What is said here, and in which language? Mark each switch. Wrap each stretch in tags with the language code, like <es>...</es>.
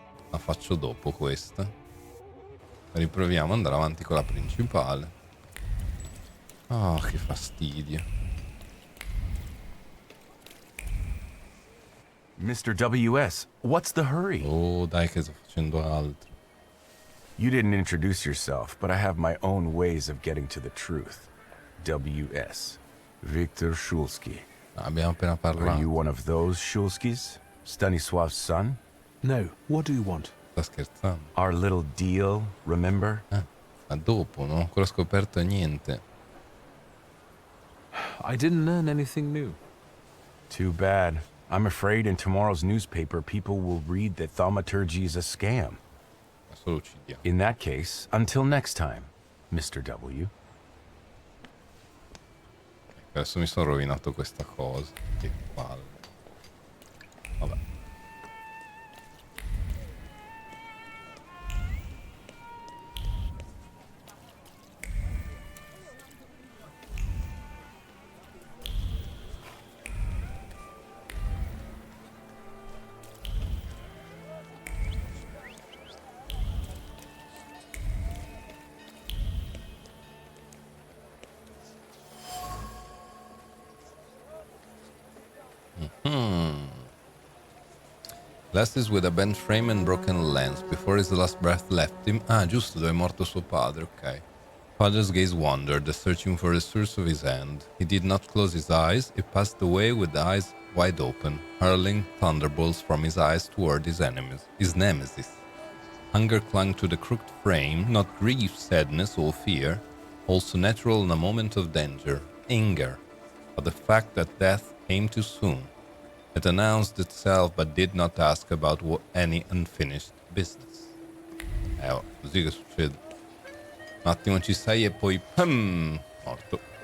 <it>La faccio dopo questa. Riproviamo ad andare avanti con la principale. Oh, che fastidio.</it> <en>Mr. W.S., what's the hurry?</en> <it>Oh, dai che sto facendo altro.</it> <en>You didn't introduce yourself, but I have my own ways of getting to the truth. W.S. Victor Shulsky.</en> <it>Abbiamo appena parlato.</it> <en>Are you one of those Shulskys? Stanisław's son? No. What do you want?</en> <it>Sta scherzando.</it> <en>Our little deal, remember?</en> <it>Ma dopo, non ho ancora scoperto niente.</it> <en>I didn't learn anything new. Too bad. I'm afraid in tomorrow's newspaper people will read that Thaumaturge is a scam.</en> <it>Solo uccidiamo.</it> <en>In that case, until next time, Mr. W.</en> <it>Adesso mi sono rovinato questa cosa. Che palle. Vabbè.</it> <en>Last is with a bent frame and broken lens. Before his last breath left him.</en> <it>Ah, giusto, dove è morto suo padre, ok.</it> <en>Father's gaze wandered, searching for the source of his hand. He did not close his eyes. He passed away with eyes wide open, hurling thunderbolts from his eyes toward his nemesis. Hunger clung to the crooked frame, not grief, sadness, or fear, also natural in a moment of danger, anger, but the fact that death came too soon. It announced itself but did not ask about any unfinished business.</en> <it>Così che succede. Un attimo ci sei e poi morto.</it>